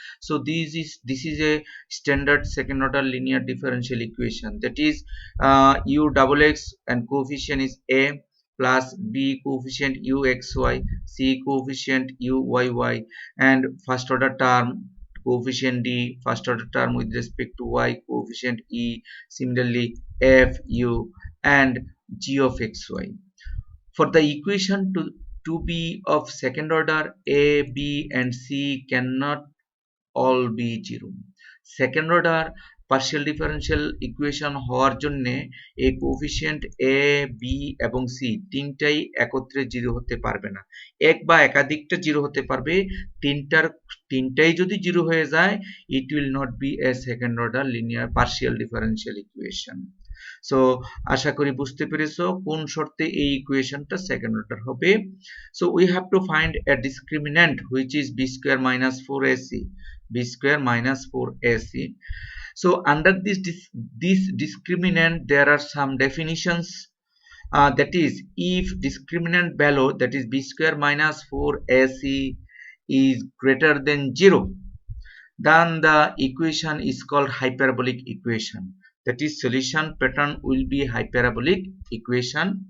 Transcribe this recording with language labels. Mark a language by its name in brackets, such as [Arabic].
[English] So this is a standard second order linear differential equation, that is u double x and coefficient is a, plus b coefficient uxy, c coefficient uyy, and first order term coefficient d, first order term with respect to y, coefficient e, similarly f, u, and g of xy. For the equation to be of second order, a, b, and c cannot all be 0. [Bangla] Second order partial differential equation হওয়ার জন্য এই coefficient এ, B এবং C তিনটাই একত্রে 0 হতে পারবে না, এক বা একাধিকটা 0 হতে পারবে, তিনটাই যদি 0 হয়ে যায় [English] it will not be a second order linear partial differential equation. [Bangla] So আশা করি বুঝতে পেরেছো কোন শর্তে এই ইকুয়েশনটা সেকেন্ড অর্ডার হবে. [English] So we have to find a discriminant which is b square minus 4ac, b square minus 4ac. So under this discriminant there are some definitions, that is if discriminant value, that is b square minus 4ac, is greater than 0, then the equation is called hyperbolic equation, that is solution pattern will be hyperbolic equation.